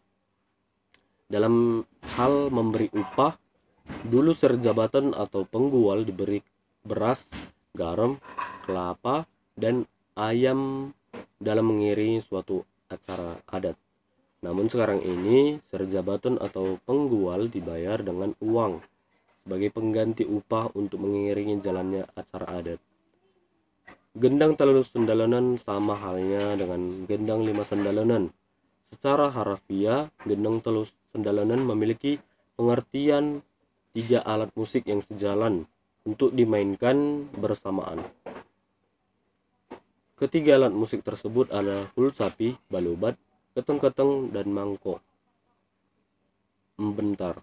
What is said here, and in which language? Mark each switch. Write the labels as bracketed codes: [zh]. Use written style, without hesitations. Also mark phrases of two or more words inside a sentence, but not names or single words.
[id] Dalam hal memberi upah, dulu siar jabatan atau penggual diberi beras, garam, kelapa, dan ayam dalam mengiringi suatu acara adat. Namun sekarang ini serjabaton atau penggual dibayar dengan uang sebagai pengganti upah untuk mengiringi jalannya acara adat. Gendang telu sendalanan sama halnya dengan gendang 5 sendalanan. Secara harafiah, gendang telu sendalanan memiliki pengertian 3 alat musik yang sejalan untuk dimainkan bersamaan. Ketiga alat musik tersebut adalah kulcapi, balobat, keteng-keteng, dan mangkok. Bentar.